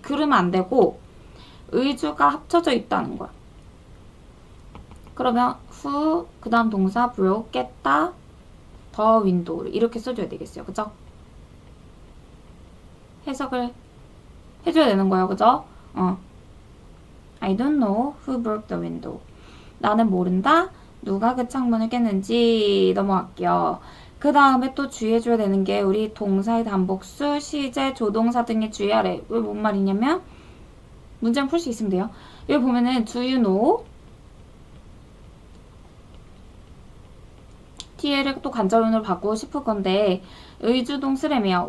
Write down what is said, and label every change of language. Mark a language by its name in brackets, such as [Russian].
[Korean] 그러면 안 되고 의주가 합쳐져 있다는 거야. 그러면 who 그 다음 동사 broke 깼다 더 윈도우를 이렇게 써줘야 되겠어요. 그죠? 해석을 해줘야 되는 거예요. 그죠? [English] I don't know who broke the window. [Korean] 나는 모른다. 누가 그 창문을 깼는지 넘어갈게요. 그 다음에 또 주의해줘야 되는 게 우리 동사의 단복수, 시제, 조동사 등에 주의하래. 왜 뭔 말이냐면 문장 풀 수 있으면 돼요. 여기 보면은 do you know 뒤에를 또 간접문으로 바꾸고 싶을 건데 의주동 쓰레미요.